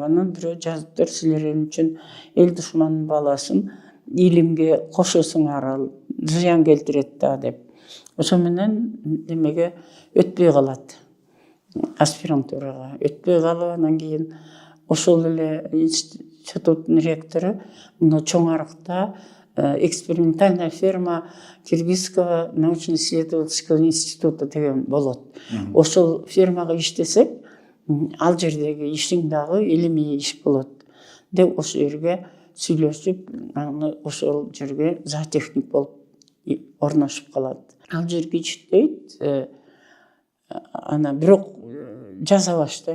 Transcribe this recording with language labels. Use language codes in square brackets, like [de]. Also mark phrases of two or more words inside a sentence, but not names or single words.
[ky] Анан бирөө жазыптыр, силер үчүн эл душманынын баласын илимге кошосуңар, ал зыян келтирет да деп. Ошо менен немеге өтпөй калат. Аспирантурага өтпөй калып, анан кийин ошол эле институттун ректору мына чоң арыкта экспериментальная ферма Киргизского научно-исследовательского института деген болот. Ошол фермага иштесек, ал жердеги ишиң дагы илимий иш болот деп ошол жерге сүйлөшүп, аны ошол жерге зоотехник болуп орношуп калат. Ал жерге иштейт, ана бирок жаза баштайт.